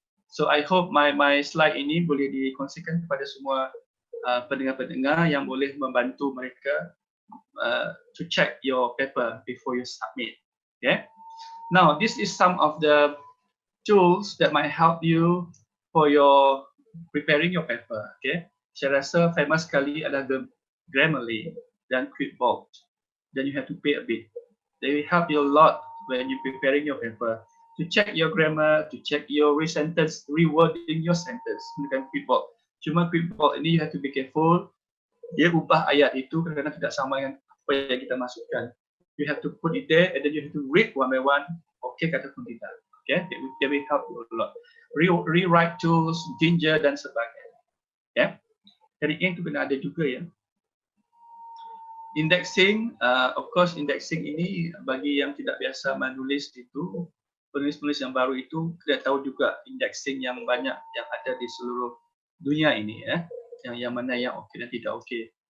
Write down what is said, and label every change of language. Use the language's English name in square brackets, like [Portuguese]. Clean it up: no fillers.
[English] So I hope my slide [Malay] ini boleh dikongsikan kepada semua pendengar-pendengar yang boleh membantu mereka [English] to check your paper before you submit. [Malay] Okay. [English] Now this is some of the tools that might help you for your preparing your paper. Okay. [Malay] Saya rasa famous sekali adalah Grammarly dan QuickBooks. [English] Then you have to pay a bit. They will help you a lot when you preparing your paper. To check your grammar, to check your rewording your sentence dengan QuickBooks. [Malay] Cuma QuickBooks ini [English] you have to be careful. [Malay] Dia ubah ayat itu kadang-kadang tidak sama dengan apa yang kita masukkan. [English] You have to put it there and then you have to read one by one. Okay [Malay] kata pun tidak. [English] Okay, they will help you a lot. Rewrite tools, Ginger dan sebagainya. Okay. [Malay] Jadi itu kena ada juga ya. Indexing, of course indexing ini bagi yang tidak biasa menulis itu, penulis-penulis yang baru itu tidak tahu juga indexing yang banyak yang ada di seluruh dunia ini ya, yang mana yang okey dan tidak okey.